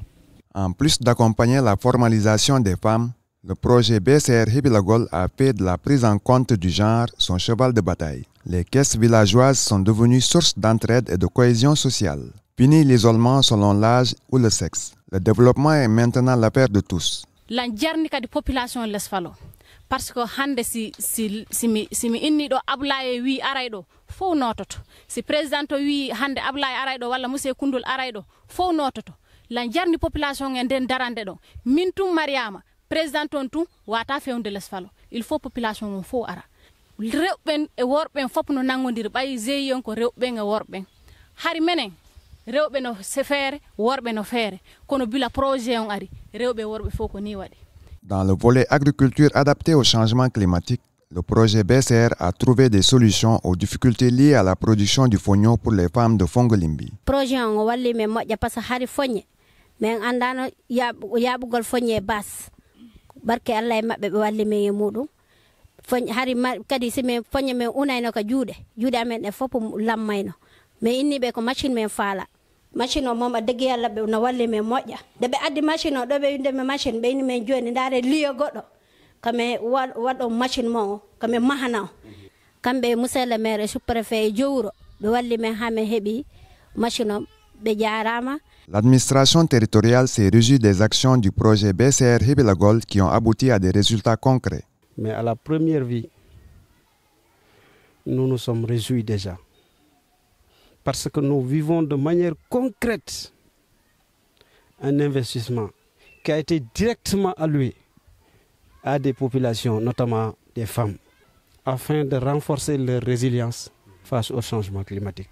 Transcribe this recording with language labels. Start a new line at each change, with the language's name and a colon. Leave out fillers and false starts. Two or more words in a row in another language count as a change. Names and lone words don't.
French: En plus d'accompagner la formalisation des femmes, le projet BCR Hebilagol a fait de la prise en compte du genre son cheval de bataille. Les caisses villageoises sont devenues source d'entraide et de cohésion sociale. Fini l'isolement selon l'âge ou le sexe. Le développement est maintenant l'affaire de tous. La jarnika de population Lesfalo.
Fula: Parce que hande si mi inni do Ablaye wi araydo fo nototo si président wi hande Ablaye araydo walla monsieur Koundoul araydo fo nototo la jarni population en den darande do min tum Mariama président on tum wata fewnde Lesfalo
French: il faut
Fula: population on fo ara rewben e worben fop no nangodir bay zeyon ko rewben e worben hari menen rewbe no sefere worbe no fere kono bila projet on ari rewbe worbe fo ko ni wadi.
French: Dans le volet agriculture adaptée au changement climatique, le projet BCR a trouvé des solutions aux difficultés liées à la production du fognon pour les femmes de Fongolimbi.
Fula: Projet on walli me moƴƴa
French: parce que
Fula: hari foñe men andano yaɓugol foñe bas barke Allah e maɓɓe ɓe walli men e muɗum foñe hari kadi si men foñe men unayno ko juuɗe amen ɗe fof lammayno mais inniɓe ko machine men faala machine o moom a degge Yalla ɓe no walli men moƴƴa nde ɓe addi machine o ɗo ɓe windeme machine ɓe inni men joni ndaare liyo goɗɗo kame waɗo machine mo o kame mahana o kamɓe
French: monsieur le maire et sous-préfet
Fula: e jowuro ɓe walli men ha men heeɓi machine o ɓe jarama.
French: L'administration territoriale s'est réjouie des actions du projet BCR Hibilagol qui ont abouti à des résultats concrets. Mais à la première vue, nous nous sommes réjouis déjà. Parce que nous vivons de manière concrète un investissement qui a été directement alloué à des populations, notamment des femmes, afin de renforcer leur résilience face au changement climatique.